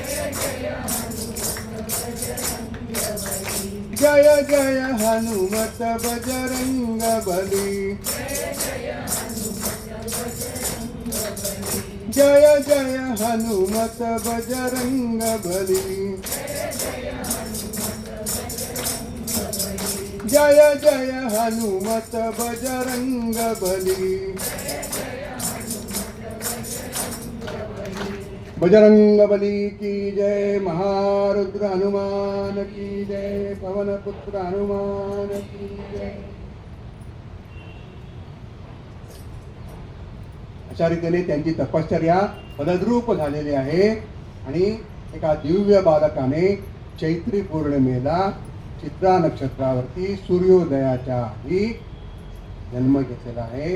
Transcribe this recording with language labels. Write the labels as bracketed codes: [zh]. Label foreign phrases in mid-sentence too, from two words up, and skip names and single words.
[hi] जय जय हनुमत बजरंग बली, जय जय हनुमत बजरंग बली, जय जय हनुमत बजरंग बली. बजरंग बली की जय. महारुद्र हनुमान की जय. पवन पुत्र हनुमान की जय. [mr] अशा रीतीने त्यांची तपश्चर्या फलद्रूप झालेली आहे आणि एका दिव्य बालकाने चैत्री पौर्णिमेला चित्रा नक्षत्रावरती सूर्योदयाच्या आधी जन्म घेतलेला आहे.